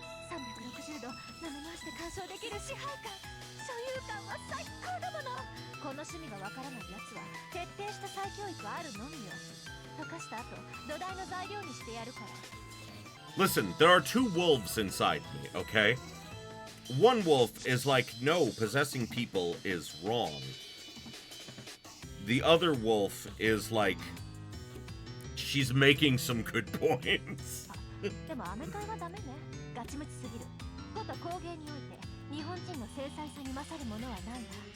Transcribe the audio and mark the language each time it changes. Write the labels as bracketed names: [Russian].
[Japanese] 360度舐め回して鑑賞できる支配感、所有感は最高だもの。この趣味がわからないやつは徹底した再教育あるのみよ。溶かした後土台の材料にしてやるから。 [English] Listen, there are two wolves inside me, okay? One wolf is like, no, possessing people is wrong. The other wolf is like, she's making some good points. [Japanese] でもアメカイはダメね。ガチムチすぎる。こと工芸において日本人の精細さに勝るものはないわ。